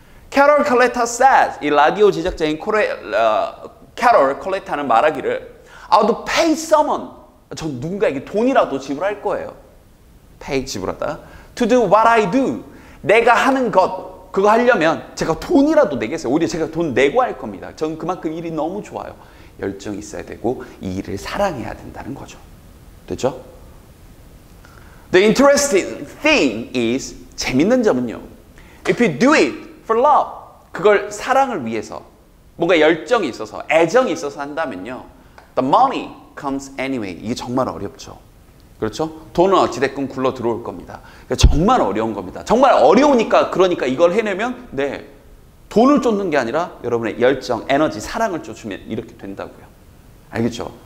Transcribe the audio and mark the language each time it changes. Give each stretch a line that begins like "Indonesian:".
Korean: Carol Coletta says, 이 라디오 제작자인 캐롤 콜레타는 말하기를
English: I would pay someone,
Korean: 저 누군가에게 돈이라도 지불할 거예요. pay, 지불하다.
English: To do what I do,
Korean: 내가 하는 것, 그거 하려면 제가 돈이라도 내겠어요. 오히려 제가 돈 내고 할 겁니다. 전 그만큼 일이 너무 좋아요. 열정이 있어야 되고 이 일을 사랑해야 된다는 거죠. 됐죠?
English: The interesting thing is,
Korean: 재밌는 점은요.
English: If you do it for love,
Korean: 그걸 사랑을 위해서 뭔가 열정이 있어서 애정이 있어서 한다면요.
English: The money comes anyway.
Korean: 이게 정말 어렵죠. 그렇죠? 돈은 어찌됐건 굴러 들어올 겁니다. 그러니까 정말 어려운 겁니다. 정말 어려우니까 그러니까 이걸 해내면 네, 돈을 쫓는 게 아니라 여러분의 열정, 에너지, 사랑을 쫓으면 이렇게 된다고요. 알겠죠?